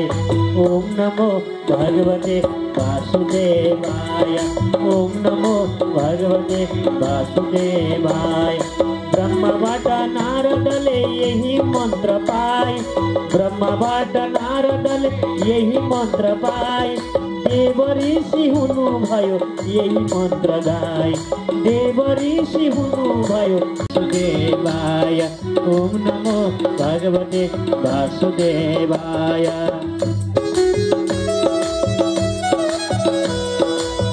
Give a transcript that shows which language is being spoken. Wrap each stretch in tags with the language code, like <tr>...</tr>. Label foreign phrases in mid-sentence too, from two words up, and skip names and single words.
<sa>ओम नमो भगवते वासुदेवाय, ओम नमो भगवते वासुदेवाय।</sa> <ne>ब्रह्मबाट नारदले यही मन्त्र पाए, ब्रह्मबाट नारदले यही मन्त्र पाए। देव ऋषि हुनु भयो यही मन्त्र गाई, देव ऋषि हुनु भयो वासुदेवाय।</ne> <sa>ओम नमो भगवते वासुदेवाय।</sa>